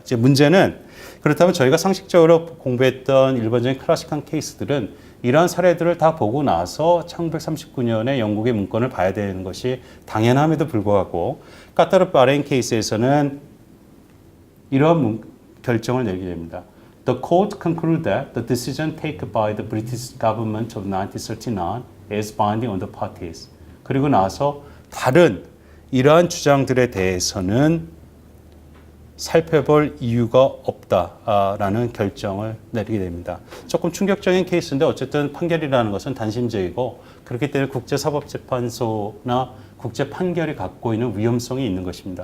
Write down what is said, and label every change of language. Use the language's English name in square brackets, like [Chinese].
[Korean] 이제 문제는 그렇다면 저희가 상식적으로 공부했던 일반적인 클래식한 케이스들은 이러한 사례들을 다 보고 나서 1939년에 영국의 문건을 봐야 되는 것이 당연함에도 불구하고 카타르 바레인 케이스에서는 이러한 결정을 내리게 됩니다. [English] The court concluded that the decision taken by the British government of 1939 is binding on the parties. [Korean] 그리고 나서 다른 이러한 주장들에 대해서는 살펴볼 이유가 없다라는 결정을 내리게 됩니다. 조금 충격적인 케이스인데 어쨌든 판결이라는 것은 단심제이고 그렇기 때문에 국제사법재판소나 국제 판결이 갖고 있는 위험성이 있는 것입니다.